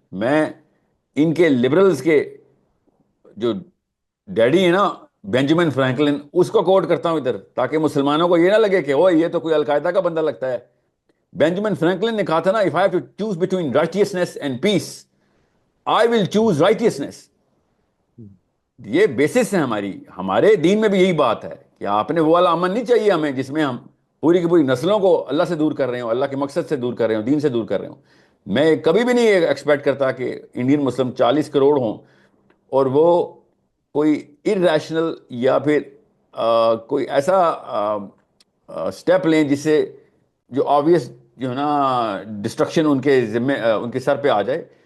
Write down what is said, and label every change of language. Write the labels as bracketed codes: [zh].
[ur] میں ان کے لبرلز کے جو ڈیڈی ہیں نا بینجامن فرینکلن, اس کو کوٹ کرتا ہوں ادھر تاکہ مسلمانوں کو یہ نہ لگے کہ وہ یہ تو کوئی القاعدہ کا بندہ لگتا ہے. بینجامن فرینکلن نے کہا تھا نا, [en] if I have to choose between righteousness and peace, I will choose righteousness. [ur] یہ بیسس ہے ہمارے دین میں بھی یہی بات ہے کہ آپ نے وہ والا امن نہیں چاہیے ہمیں جس میں ہم پوری کی پوری نسلوں کو اللہ سے دور کر رہے ہوں, اللہ کے مقصد سے دور کر رہے ہوں, دین سے دور کر رہے ہوں. میں کبھی بھی نہیں ایکسپیکٹ کرتا کہ انڈین مسلم 40 کروڑ ہوں اور وہ کوئی ارریشنل یا پھر کوئی ایسا اسٹیپ لیں جس سے جو آبویس جو ہے نا ڈسٹرکشن ان کے سر پہ آ جائے.